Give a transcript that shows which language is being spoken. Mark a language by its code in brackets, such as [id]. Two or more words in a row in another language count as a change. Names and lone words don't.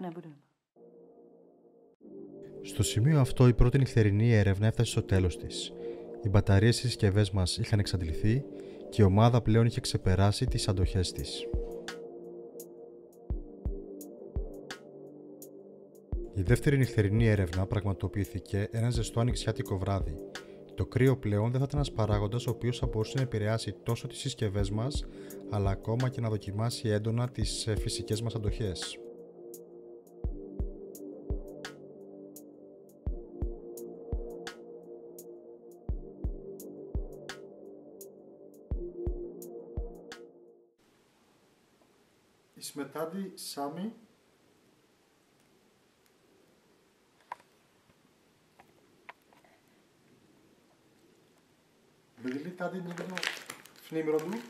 [cs] nebudeme. [el] Στο σημείο αυτό η πρώτη νυχτερινή έρευνα έφτασε στο τέλος της. Οι μπαταρίες στις συσκευές μας είχαν εξαντληθεί και η ομάδα πλέον είχε ξεπεράσει τις αντοχές της. Η δεύτερη νυχτερινή έρευνα πραγματοποιήθηκε ένα ζεστό ανοιξιάτικο βράδυ. Το κρύο πλέον δεν θα ήταν ένας παράγοντας ο οποίος θα μπορούσε να επηρεάσει τόσο τις συσκευές μας, αλλά ακόμα και να δοκιμάσει έντονα τις φυσικές μας αντοχές. [cs] Jsme tady sami. Byli tady někdo v Nimrodu?